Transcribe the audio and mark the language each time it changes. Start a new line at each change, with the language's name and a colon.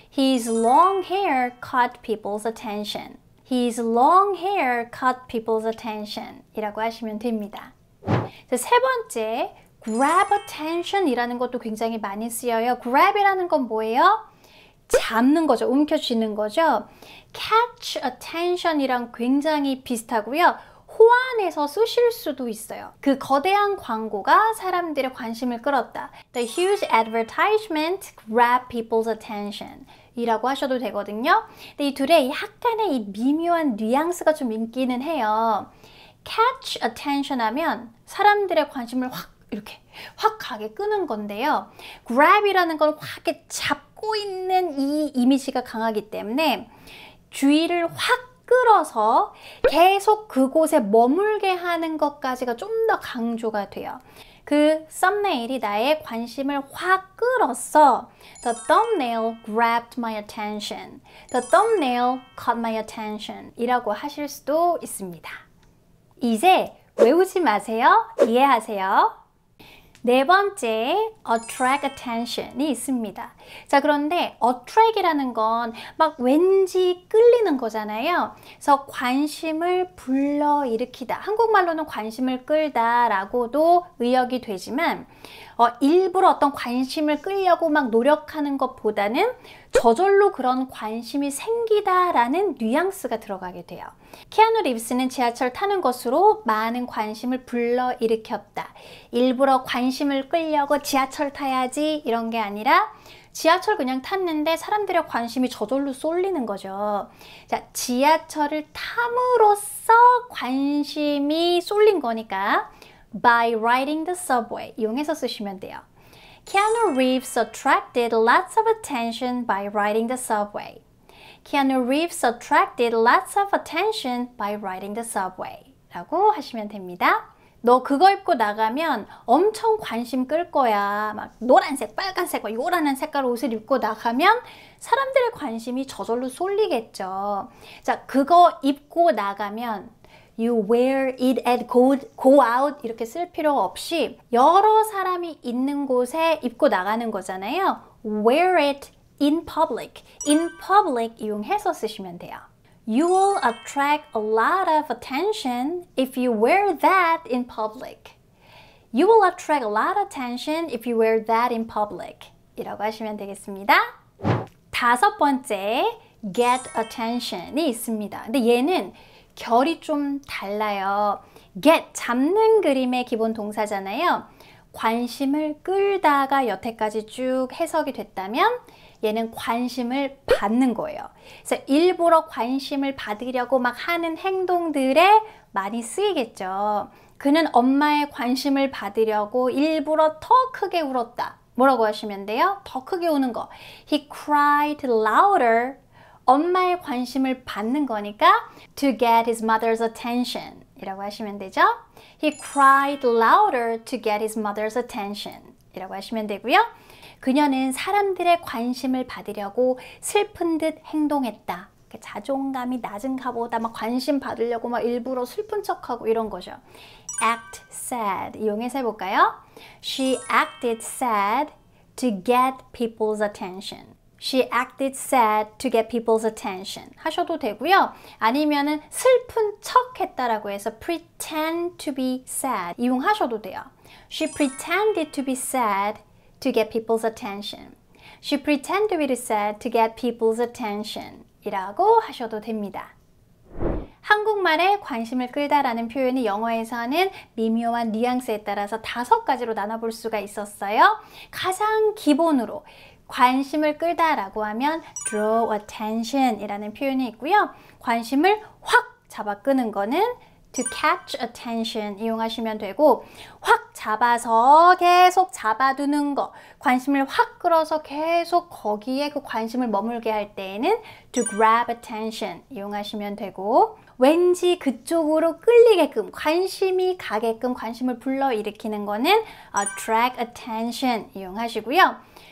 English: His long hair caught people's attention. His long hair caught people's attention
Korean: 이라고 하시면 됩니다. 세 번째, grab attention 이라는 것도 굉장히 많이 쓰여요. grab이라는 건 뭐예요? 잡는 거죠. 움켜쥐는 거죠. catch attention 이랑 굉장히 비슷하고요. 호환해서 쓰실 수도 있어요. 그 거대한 광고가 사람들의 관심을 끌었다.
English: The huge advertisement grabbed people's attention
Korean: 이라고 하셔도 되거든요. 근데 이 둘의 약간의 이 미묘한 뉘앙스가 좀 있기는 해요. catch attention 하면 사람들의 관심을 이렇게 확 가게 끄는 건데요. grab이라는 건 확 이렇게 잡고 있는 이 이미지가 강하기 때문에 주의를 확 끌어서 계속 그곳에 머물게 하는 것까지가 좀 더 강조가 돼요. 그 썸네일이 나의 관심을 확 끌었어.
English: The thumbnail grabbed my attention. The thumbnail caught my attention
Korean: 이라고 하실 수도 있습니다. 이제 외우지 마세요. 이해하세요. 네 번째, attract attention이 있습니다. 자, 그런데 attract이라는 건 막 왠지 끌리는 거잖아요. 그래서 관심을 불러일으키다. 한국말로는 관심을 끌다 라고도 의역이 되지만 일부러 어떤 관심을 끌려고 막 노력하는 것보다는 저절로 그런 관심이 생기다라는 뉘앙스가 들어가게 돼요. 키아누 리브스는 지하철 타는 것으로 많은 관심을 불러일으켰다. 일부러 관심을 끌려고 지하철 타야지 이런 게 아니라 지하철 그냥 탔는데 사람들의 관심이 저절로 쏠리는 거죠. 자, 지하철을 탐으로써 관심이 쏠린 거니까 by riding the subway 이용해서 쓰시면 돼요.
English: Keanu Reeves attracted lots of attention by riding the subway. Keanu Reeves attracted lots of attention by riding the subway
Korean: 라고 하시면 됩니다. 너 그거 입고 나가면 엄청 관심 끌 거야. 막 노란색, 빨간색, 요란한 색깔 옷을 입고 나가면 사람들의 관심이 저절로 쏠리겠죠. 자, 그거 입고 나가면
English: You wear it and go out
Korean: 이렇게 쓸 필요 없이 여러 사람이 있는 곳에 입고 나가는 거잖아요.
English: Wear it in public. In public
Korean: 이용해서 쓰시면 돼요.
English: You will attract a lot of attention if you wear that in public. You will attract a lot of attention if you wear that in public.
Korean: 이라고 하시면 되겠습니다. 다섯 번째, get attention이 있습니다. 근데 얘는 결이 좀 달라요. get, 잡는 그림의 기본 동사잖아요. 관심을 끌다가 여태까지 쭉 해석이 됐다면 얘는 관심을 받는 거예요. 그래서 일부러 관심을 받으려고 막 하는 행동들에 많이 쓰이겠죠. 그는 엄마의 관심을 받으려고 일부러 더 크게 울었다. 뭐라고 하시면 돼요? 더 크게 우는 거.
English: He cried louder.
Korean: 엄마의 관심을 받는 거니까
English: to get his mother's attention
Korean: 이라고 하시면 되죠.
English: He cried louder to get his mother's attention
Korean: 이라고 하시면 되고요. 그녀는 사람들의 관심을 받으려고 슬픈 듯 행동했다. 자존감이 낮은가 보다 막 관심 받으려고 막 일부러 슬픈 척하고 이런 거죠.
English: act sad
Korean: 이용해서 해볼까요?
English: She acted sad to get people's attention. She acted sad to get people's attention
Korean: 하셔도 되고요. 아니면은 슬픈 척 했다라고 해서
English: pretend to be sad
Korean: 이용하셔도 돼요.
English: She pretended to be sad to get people's attention. She pretended to be sad to get people's attention
Korean: 이라고 하셔도 됩니다. 한국말에 관심을 끌다라는 표현이 영어에서는 미묘한 뉘앙스에 따라서 5가지로 나눠볼 수가 있었어요. 가장 기본으로 관심을 끌다라고 하면 draw attention 이라는 표현이 있고요. 관심을 확 잡아 끄는 거는 to catch attention 이용하시면 되고 확 잡아서 계속 잡아두는 거 관심을 확 끌어서 계속 거기에 그 관심을 머물게 할 때에는 to grab attention 이용하시면 되고 왠지 그쪽으로 끌리게끔 관심이 가게끔 관심을 불러일으키는 거는 attract attention 이용하시고요.